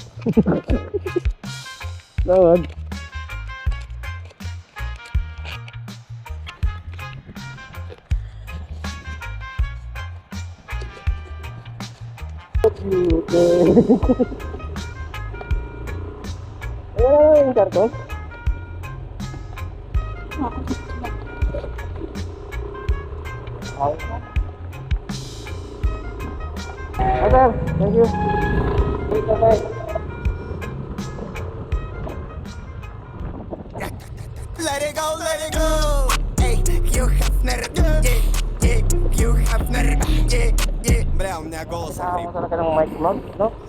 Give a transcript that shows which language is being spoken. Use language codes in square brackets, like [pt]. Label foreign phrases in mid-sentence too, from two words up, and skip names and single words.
[tl] Dapat. Ayan yung karton. [en] Sir, thank you. Wait, bye. Let it go. Ey, you have nerve. Yeah, you have nerve. Yeah. [ru] Бля, у меня голос [tl] Kasama ko talaga ng mic vlog, no?